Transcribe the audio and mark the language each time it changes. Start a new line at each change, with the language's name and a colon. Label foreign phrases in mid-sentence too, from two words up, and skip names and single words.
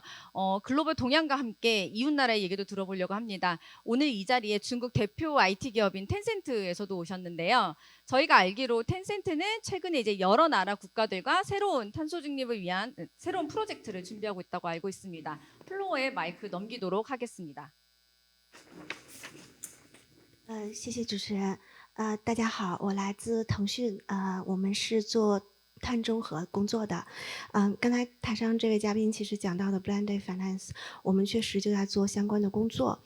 Korean: 글로벌 동향과 함께 이웃나라의 얘기도 들어보려고 합니다. 오늘 이 자리에 중국 대표 IT 기업인 텐센트에서도 오셨는데요. 저희가 알기로 텐센트는 최근에 이제 여러 나라 국가들과 새로운 탄소 중립을 위한 새로운 프로젝트를 준비하고 있다고 알고 있습니다. 플로어에 마이크 넘기도록 하겠습니다.
Chinese: 谢谢主持人。大家好，我来自腾讯，我们是做碳中和工作的。刚才台上这位嘉宾其实讲到的
English: Blended Finance，
Chinese: 我们确实就在做相关的工作。